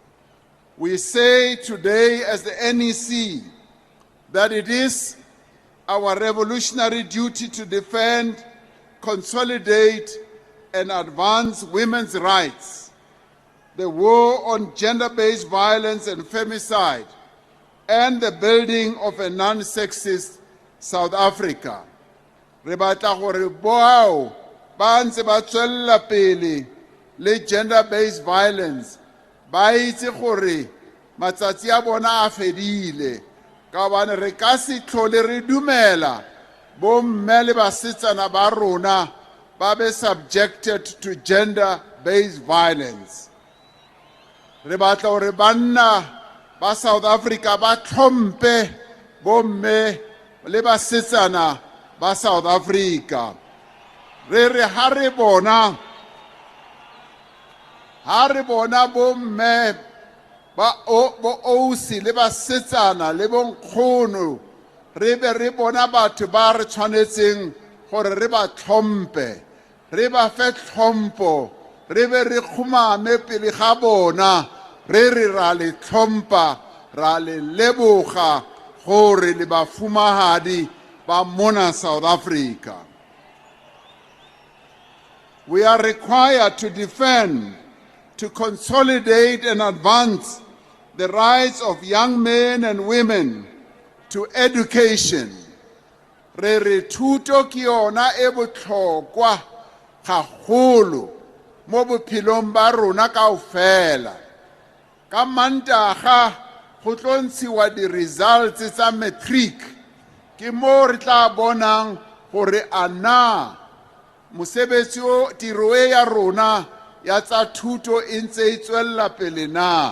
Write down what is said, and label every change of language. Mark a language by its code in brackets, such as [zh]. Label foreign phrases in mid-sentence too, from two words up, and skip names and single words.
[en] We say today as the NEC that it is our revolutionary duty to defend, consolidate, and advance women's rights, the war on gender-based violence and femicide, and the building of a non-sexist South Africa. [tn] Re batla gore boao ba ntse ba tswella pele le [en] gender-based violence [tn] ba itse gore matsatsi a bona a fedile ka bana re ka se tlhole re dumela bomme le basetsana ba rona ba [en] be subjected to gender-based violence. [tn] Re batla gore banna ba South Africa ba tlhompe bomme le basetsana ba South Africa. Re ha re bona bomme ba ausi le basetsana le bonkgono re be re bona batho ba re tshwanetseng gore re ba tlhompe, re ba fe tlhompo, re be re khumame pele ga bona, re ra le tlhompa, ra le leboga gore le ba fumahadi ba mona South Africa. [en] We are required to defend, to consolidate and advance the rights of young men and women to education. [tn] Re re thuto ke yona e botlhokwa gagolo mo bophelong ba rona kaofela. Ka Mantaga go tlo ntshiwa di-results tsa matric, ke mo re tla bonang gore a na mosebetsi o tiro e ya rona ya tsa thuto e ntse e tswella pele na.